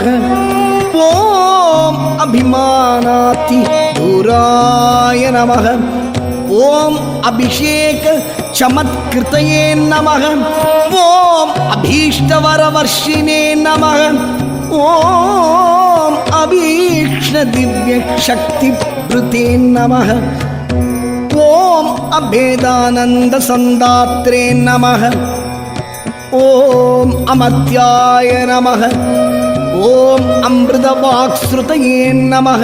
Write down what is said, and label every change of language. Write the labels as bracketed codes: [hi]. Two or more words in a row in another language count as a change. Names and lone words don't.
[sa] ॐ अभिमानादि दूराय नमः. ॐ अभिषेक चमत्कृतये नमः. ॐ अभीष्टवरवर्षिणे नमः. ॐ अभीक्ष्ण कृष्णदिव्यशक्तिभृते नमः। ॐ अभेदानन्दसन्दात्रे नमः। ॐ अमर्त्याय नमः। ॐ अमृतवाक्श्रुतये नमः।